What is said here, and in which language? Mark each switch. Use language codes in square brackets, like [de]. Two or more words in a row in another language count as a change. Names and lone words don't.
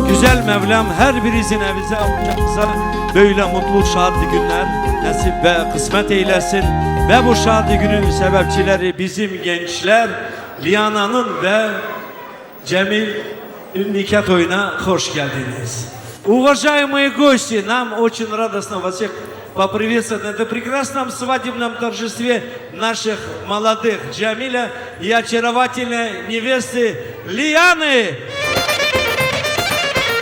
[tr] Güzel Mevlam her birinizin evize avcağınıza böyle mutlu şadlı günler nasip ve kısmet eylesin. Ve bu şadlı günün sebepçileri bizim gençler Liyana'nın ve Cemil nikah toyuna hoş geldiniz. [ru] Уважаемые гости, нам очень радостно вас всех поприветствовать на этом прекрасном свадебном торжестве наших молодых Джамиля и очаровательной невесты Лияны.